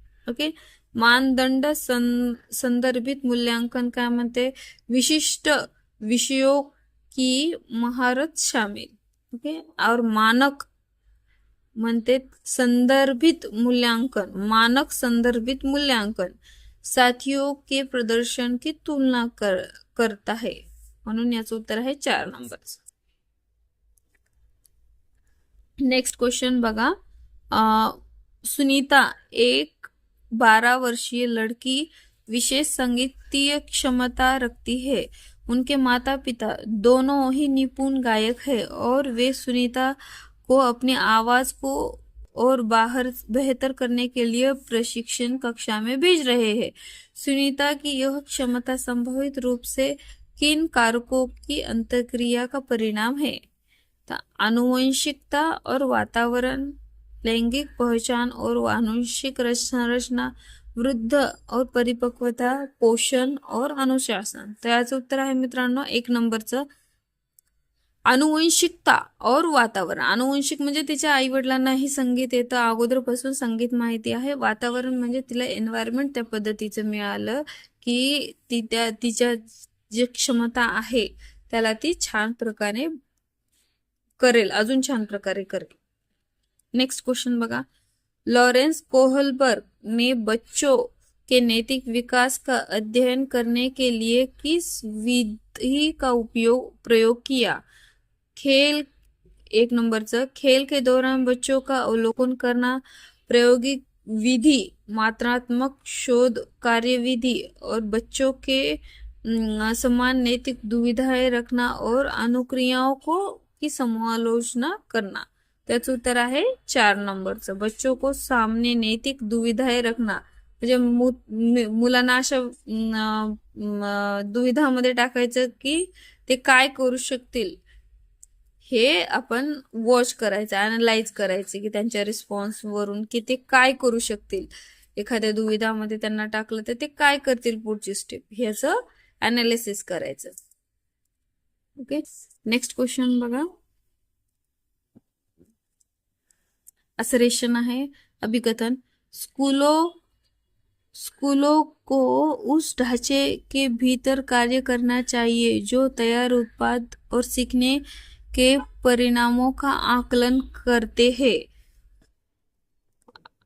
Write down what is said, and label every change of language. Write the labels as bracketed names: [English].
[Hindi] Okay, मानदंड संदर्भित मूल्यांकन [Marathi] काय म्हणते, [Hindi] विशिष्ट विषयों की महारत शामिल. ओके, और मानक म्हणते संदर्भित मूल्यांकन, मानक संदर्भित मूल्यांकन साथियों के प्रदर्शन की तुलना करता है. [Marathi] म्हणून याचं उत्तर आहे 4 नंबरचं. नेक्स्ट क्वेश्चन बघा, [Hindi] सुनीता एक 12 वर्षीय लड़की विशेष संगीतीय क्षमता रखती है. उनके माता पिता दोनों ही निपुण गायक है और वे सुनीता को अपनी आवाज को और बेहतर करने के लिए प्रशिक्षण कक्षा में भेज रहे हैं. सुनीता की यह क्षमता संभावित रूप से किन कारकों की अंतर्क्रिया का परिणाम है? आनुवंशिकता और वातावरण, लैंगिक पहचान और आनुवंशिक संरचना, वृद्ध और परिपक्वता, पोषण और अनुशासन. [Marathi] तर याचं उत्तर आहे मित्रांनो 1 नंबरचं, [Hindi] आनुवंशिकता और वातावरण. [Marathi] आनुवंशिक म्हणजे तिच्या आई वडिलांनाही संगीत येतं, अगोदरपासून संगीत माहिती आहे. वातावरण म्हणजे तिला एन्व्हायरमेंट त्या पद्धतीचं मिळालं की तिच्या जी क्षमता आहे त्याला ती छान प्रकारे करेल, अजून छान प्रकारे करेल. नेक्स्ट क्वेश्चन बघा, [Hindi] लॉरेंस कोहलबर्ग ने बच्चों के नैतिक विकास का अध्ययन करने के लिए किस विधि का प्रयोग किया? खेल, [Marathi] 1 नंबरचं, [Hindi] खेल के दौरान बच्चों का अवलोकन करना, प्रायोगिक विधि, मात्रात्मक शोध कार्यविधि और बच्चों के समान नैतिक दुविधाएं रखना और अनुक्रियाओं की समालोचना करना. [Marathi] त्याचं उत्तर आहे 4 नंबरचं, [Hindi] बच्चों को सामने नैतिक दुविधाएं रखना, [Marathi] म्हणजे मुलांना अशा दुविधामध्ये टाकायचं की ते काय करू शकतील हे आपण वॉच करायचं, अनालाइज करायचं की त्यांच्या रिस्पॉन्स वरून की ते काय करू शकतील. एखाद्या दुविधामध्ये त्यांना टाकलं तर ते काय करतील पुढची स्टेप, ह्याचं अनालिसिस करायचं. ओके, नेक्स्ट क्वेश्चन बघा, असरेशन आहे अभिकथन. [Hindi] स्कूलों को उस ढांचे के भीतर कार्य करना चाहिए जो तैयार उत्पाद और सीखने के परिणामों का आकलन करते हैं.